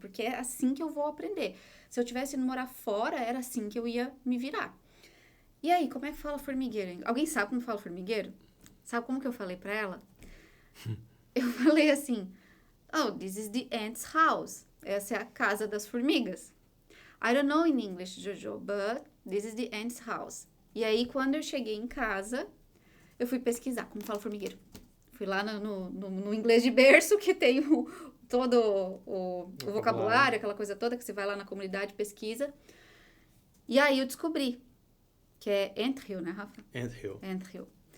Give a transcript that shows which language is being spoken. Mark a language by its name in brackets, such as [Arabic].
[Portuguese] Porque é assim que eu vou aprender. Se eu tivesse indo morar fora, era assim que eu ia me virar. E aí, como é que fala formigueiro? Alguém sabe como fala formigueiro? Sabe como que eu falei pra ela? Eu falei assim, [English] this is the ant's house. [Portuguese] Essa é a casa das formigas. [English] I don't know in English, Jojo, but this is the ant's house. [Portuguese] E aí, quando eu cheguei em casa, eu fui pesquisar como fala formigueiro. Fui lá no inglês de berço, que tem todo o vocabulário, aquela coisa toda, que você vai lá na comunidade, pesquisa. E aí eu descobri que é anthill, né, Rafa? Anthill.